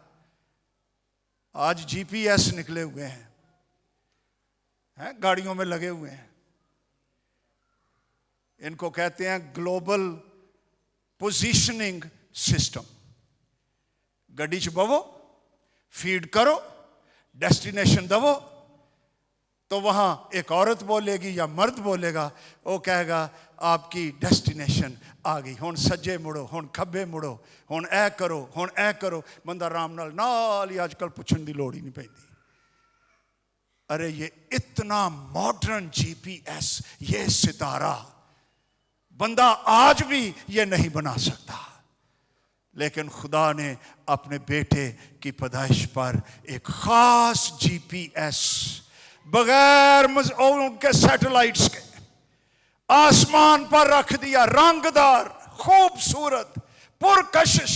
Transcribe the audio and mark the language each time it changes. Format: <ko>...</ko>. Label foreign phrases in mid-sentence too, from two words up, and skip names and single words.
<ur>آج جی پی ایس نکلے ہوئے ہیں، گاڑیوں میں لگے ہوئے ہیں، ان کو کہتے ہیں</ur> <en>Global Positioning System.</en> <pa>گڈی چ بوو،</pa> <ur>فیڈ کرو، ڈیسٹینیشن دو، تو وہاں ایک عورت بولے گی یا مرد بولے گا، وہ کہے گا آپ کی ڈیسٹینیشن آ گئی،</ur> <pa>ہن سجے مڑو، ہن کھبے مڑو، ہن اے کرو، ہن اے کرو۔ بندہ رام نال ہی آج کل پوچھن دی لوڑ ہی نہیں پیندی۔</pa> <ur>ارے یہ اتنا ماڈرن جی پی ایس، یہ ستارہ بندہ آج بھی یہ نہیں بنا سکتا، لیکن خدا نے اپنے بیٹے کی پیدائش پر ایک خاص جی پی ایس، بغیر ان کے سیٹلائٹس کے، آسمان پر رکھ دیا، رنگدار، خوبصورت، پرکشش۔</ur>